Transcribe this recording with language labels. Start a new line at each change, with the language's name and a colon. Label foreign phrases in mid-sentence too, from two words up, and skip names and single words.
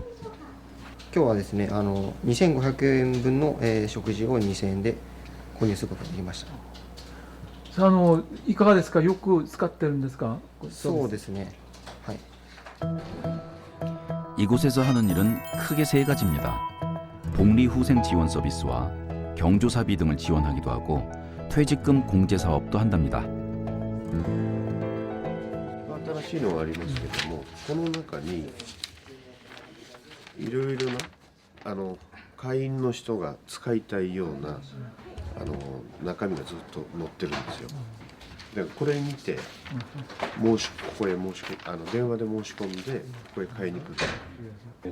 Japanese: 今日はですね、2500円分の、食事を2000円で購入することができました。いかがですか？よく使ってるんですか？そうですね。はい。
Korean: 이곳에서 하는 일은 크게 세 가지입니다. 복리후생 지원 서비스와 경조사비 등을 지원하기도 하고 퇴직금 공제 사업도 한답니다.
Japanese: 新しいのがありますけども、この中にいろいろな会員の人が使いたいような中身がずっと載ってるんですよ。でこれ見てここへ電話で申し込んでここへ買いに来る。